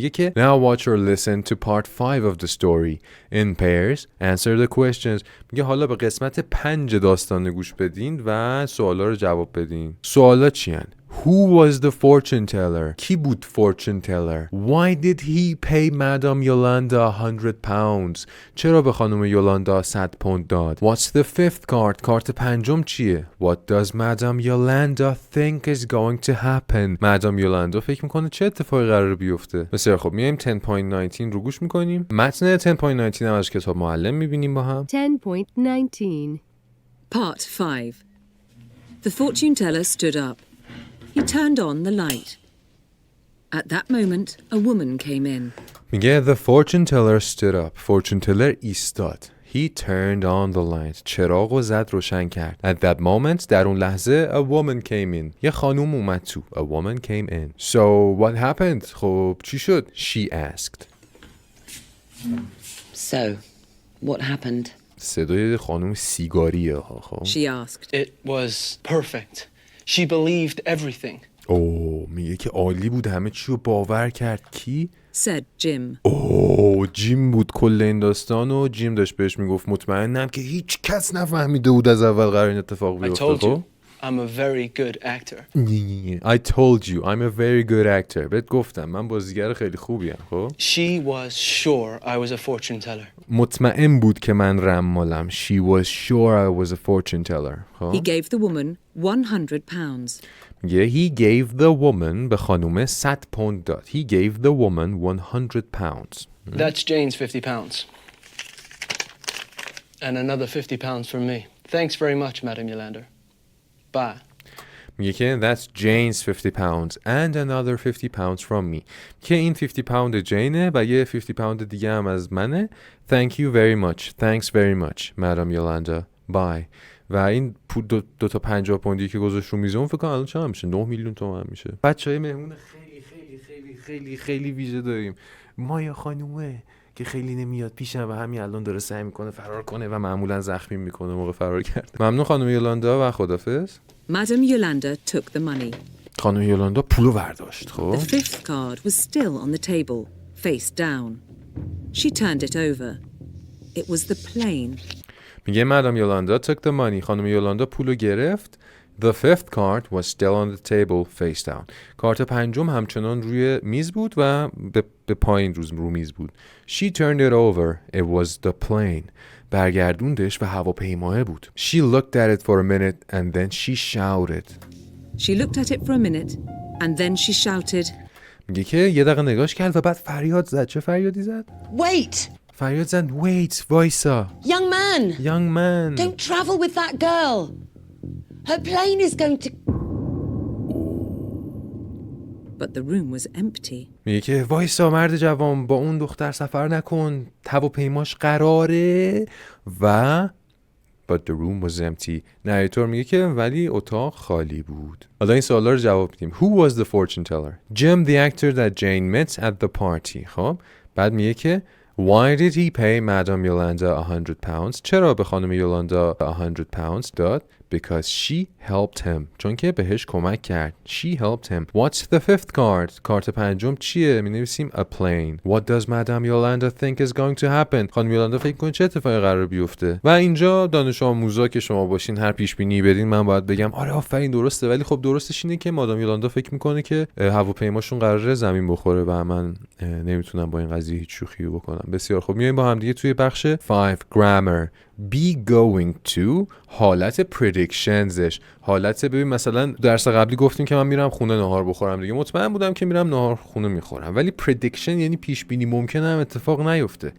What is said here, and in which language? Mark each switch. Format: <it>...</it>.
<fa>میگه که</fa> <en>now watch or listen to part 5 of the story in pairs answer the questions.</en> <fa>میگه حالا به قسمت 5 داستان گوش بدین و سوالا رو جواب بدین. سوالا چی هن؟</fa> <en>Who was the fortune teller?</en> <fa>کی بود fortune teller?</fa> <en>Why did he pay Madam Yolanda £100?</en> <fa>چرا به خانم یولاندا 100 پوند داد؟</fa> <en>What's the fifth card?</en> <fa>کارت پنجم چیه؟</fa> <en>What does Madam Yolanda think is going to happen?</en> <fa>مادام یولاندا فکر میکنه چه اتفاقی قراره بیفته؟ بسیار خب میایم 10.19 رو گوش میکنیم. متن 10.19 هم از کتاب معلم میبینیم با هم. 10.19.</fa> <en>Part 5. The fortune teller stood up. He turned on the light. At that moment, a woman came in.</en> <fa>میگه</fa> <en>the fortune teller stood up. fortune teller</en> <fa>ایستاد.</fa> <en>He turned on the light.</en> <fa>چراغ رو زد روشن کرد.</fa> <en>At that moment,</en> <fa>در اون لحظه,</fa> <en>a woman came in.</en> <fa>یه خانوم اومد تو.</fa> <en>A woman came in. So, what happened?</en> <fa>خب چی شد?</fa> <en>She asked. So, what happened?</en> <fa>صدای خانوم سیگاریه ها. خب</fa> <en>She asked. It was perfect. She believed everything.</en> <fa>میگه که عالی بود، همه چی رو باور کرد. کی؟</fa> <en>said Jim.</en> <fa>اوه جیم بود کل این داستان و جیم داشت بهش میگفت مطمئنم که هیچ کس نفهمیده بود از اول قرار این اتفاق</fa> <en>I</en> <fa>بیفته.</fa> <en>told you, I'm a very good actor. I told you I'm a very good actor.</en> <fa>بهت گفتم من بازیگر خیلی خوبیم. خب</fa> <en>She was sure I was a fortune teller.</en> <fa>مطمئن بود که من رمالم.</fa> <en>She was sure I was a fortune teller.</en> <fa>خب</fa> <en>He gave the woman £100.</en> <fa>میگه</fa> <en>he gave the woman</en> <fa>به خانومه 100 پوند داد.</fa> <en>He gave the woman 100 pounds. That's Jane's £50. And another £50 from me. Thanks very much, Madam Yolanda. Bye.</en> <fa>میگه که</fa> <en>that's Jane's 50 pounds and another 50 pounds from me.</en> <fa>که این 50 pound جینه و یه 50 pound دیگه هم از منه.</fa> <en>Thank you very much. Thanks very much, Madam Yolanda. Bye.</en> <fa>و این دو تا 50 پوندی که گذاشت رو میزون فکر کنم الان چقدر میشه؟ 9 میلیون تومان میشه. بچهای مهمون خیلی خیلی خیلی خیلی خیلی ویژه داریم. مایا خانومه که خیلی نمیاد پیشم و همین الان داره سعی میکنه فرار کنه و معمولا زخمی میکنه موقع فرار کردن. ممنون خانم یولاندا و خدافظ.</fa> <en>Madam Yolanda took the money.</en> <fa>خانم یولاندا پولو برداشت. خب</fa> <en>The fifth card was still on the table, face down. She turned it over. It was the plane.</en> <fa>میگه مادام یولاندا</fa> <en>took the money.</en> <fa>خانم یولاندا پولو گرفت.</fa> <en>The fifth card was still on the table, face down.</en> <fa>کارت پنجم همچنان روی میز بود و به پایین رو میز بود.</fa> <en>She turned it over. It was the plane.</en> <fa>برگردوندش و هواپیماه بود.</fa> <en>She looked at it for a minute and then she shouted. She looked at it for a minute and then she shouted.</en> <fa>میگه که یه دقیقه نگاش کرد و بعد فریاد زد. چه فریادی زد؟</fa> <en>Wait!</en> <fa>فریاد زد wait وایسا.</fa> <en>Young man! Young man. Don't travel with that girl! Her plane is going to... But the room was empty.</en> <fa>میگه که وایسا مرد جوان با اون دختر سفر نکن هواپیماش قراره و</fa> <en>But the room was empty.</en> <fa>نریتور میگه که ولی اتاق خالی بود. حالا این سوالا رو جواب میدیم.</fa> <en>Who was the fortune teller? Jim the actor that Jane met at the party.</en> <fa>خب بعد میگه که</fa> <en>Why did he pay Madam Yolanda 100 pounds?</en> <fa>چرا به خانم یولاندا 100 pounds داد?</fa> <en>Because she helped him.</en> <fa>چون که بهش کمک کرد.</fa> <en>She helped him. What's the fifth card?</en> <fa>کارت پنجم چیه؟ می نویسیم</fa> <en>a plane. What does Madam Yolanda think is going to happen?</en> <fa>خانم یولاندا فکر کنه چه اتفاقی قرار بیفته؟ و اینجا دانش آموزا که شما باشین هر پیش بینی بدین من باید بگم آره آفرین درسته ولی خب درستش اینه که مادام یولاندا فکر میکنه که هواپیماشون قراره زمین بخوره و من نمیتونم با این قضیه هیچ شوخی بکنم. بسیار خب میایم با هم دیگه توی بخش 5 grammar.</fa> <en>be going to</en> <fa>حالت predictionsش. حالت ببین مثلا درس قبلی گفتیم که من میرم خونه نهار بخورم دیگه مطمئن بودم که میرم نهار خونه میخورم ولی prediction یعنی پیش بینی ممکنه هم اتفاق نیفته.</fa>